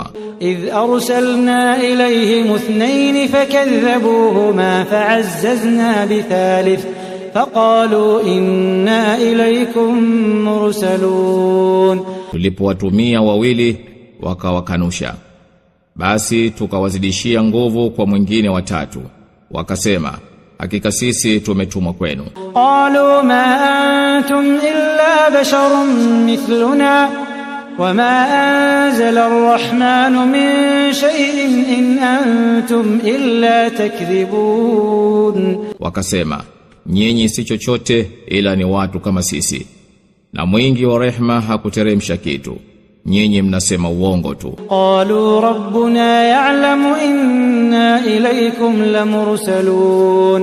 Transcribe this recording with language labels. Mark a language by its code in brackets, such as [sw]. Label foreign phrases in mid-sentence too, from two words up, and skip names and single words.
[ar] إذ أرسلنا إليهم اثنين فكذبوهما فعززنا بثالث فقالوا إنا إليكم مرسلون, [sw] tulipowatumia wawili wakawakanusha, basi tukawazidishia nguvu kwa mwingine watatu, wakasema hakika sisi tumetumwa kwenu. [ar] قالوا ما أنتم إلا بشر مثلنا وما أنزل الرحمن من شيء إن أنتم إلا تكذبون, [sw] wakasema nyinyi si chochote ila ni watu kama sisi, na mwingi wa rehma hakuteremsha kitu, nyinyi mnasema uongo tu. [ar] قالوا ربنا يعلم إنا إليكم لمرسلون,